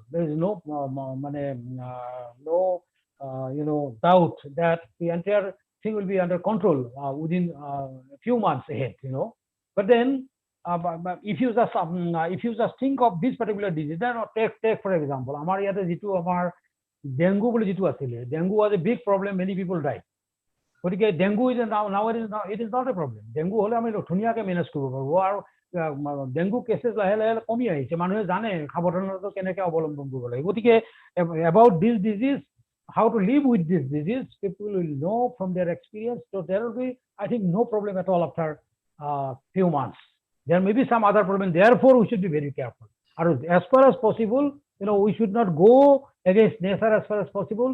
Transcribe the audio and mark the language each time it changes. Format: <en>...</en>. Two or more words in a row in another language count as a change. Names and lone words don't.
<en>There is no doubt that the entire thing will be under control within a few months ahead. But then if you just think of this particular disease, then take for example,</en> <as>আমাৰ ইয়াতে যিটো আমাৰ dengue বুলি যিটো আছিলে,</as> <en>dengue was a big problem, many people died. গতিকে dengue is now it is not a problem.</en> <as>dengue হলে আমি ধুনীয়াকে মেনেজ কৰিব পাৰোঁ, আৰু</as> <en>dengue cases</en> <as>লাহে লাহে কমি আহিছে, মানুহে জানে সাৱধানতা কেনেকৈ অৱলম্বন কৰিব লাগে।</as> <en>গতিকে about this disease, how to live with this disease, people will know from their experience. So there will be, I think, no problem at all after few months. There may be some other problem. Therefore, we should be very careful. As far as possible, we should not go against nature as far as possible.</en>